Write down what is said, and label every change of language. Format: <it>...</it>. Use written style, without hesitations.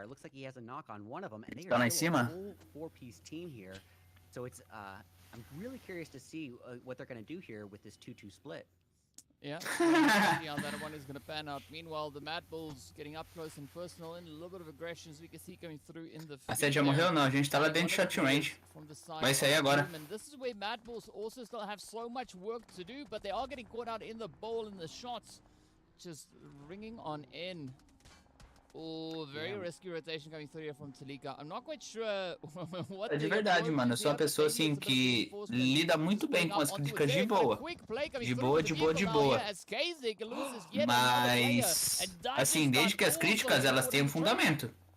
<en>It looks like he has a knock on one of them, and they are still a whole four-piece team here. So it's I'm really curious to see what they're going to do here with this 2-2 split. Yeah, see how that one is going to pan out. Meanwhile, the MadBulls getting up close and personal and a little bit of aggression as we can see coming through in the.</en> <pt>A sede já morreu não, a gente tá lá dentro de shot range. Vai sair agora.</pt> <en>This is where MadBulls also still have so much work to do, but they are getting caught out in the bowl and the shots just ringing on in. Oh, very risky rotation coming through here from Talika. I'm not quite sure what.</en> <pt>É de verdade, mano. Eu sou uma pessoa assim que lida muito bem com as críticas de boa. De boa. Mas, assim, desde que as críticas elas têm um fundamento.</pt>